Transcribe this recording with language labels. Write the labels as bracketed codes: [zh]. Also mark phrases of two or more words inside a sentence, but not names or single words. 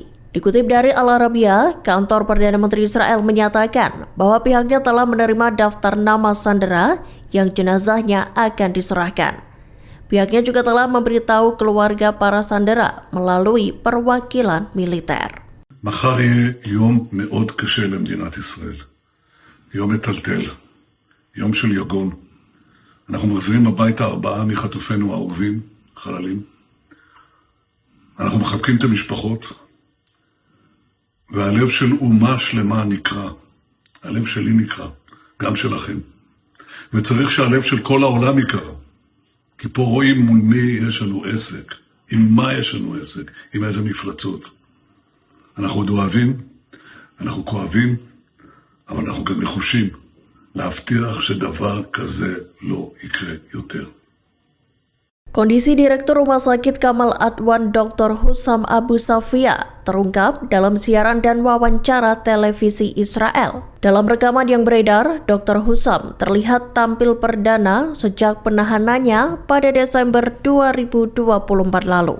[id] Dikutip dari Al Arabiya, kantor Perdana Menteri Israel menyatakan bahwa pihaknya telah menerima daftar nama sandera yang jenazahnya akan diserahkan. Pihaknya juga telah memberitahu keluarga para sandera melalui perwakilan militer. [he] מחר יהיה יום מאוד קשה למדינת ישראל. יום מטלטל, יום של יגון. אנחנו מחזירים הביתה 4 מחטופינו האהובים, חללים. אנחנו מחבקים את המשפחות, והלב של אומה שלמה נקרא. הלב שלי נקרא, גם שלכם. וצריך שהלב של כל העולם יקרא. כי פה רואים מול מי יש לנו עסק, עם מה יש לנו עסק, עם איזה מפלצות. אנחנו עוד אוהבים, אנחנו כואבים, אבל אנחנו גם נחושים. להבטיח שדבר כזה לא יקרה יותר. [id] Kondisi Direktur Rumah Sakit Kamal Adwan Dr. Hussam Abu Safia terungkap dalam siaran dan wawancara televisi Israel. Dalam rekaman yang beredar, Dr. Hussam terlihat tampil perdana sejak penahanannya pada Desember 2024 lalu.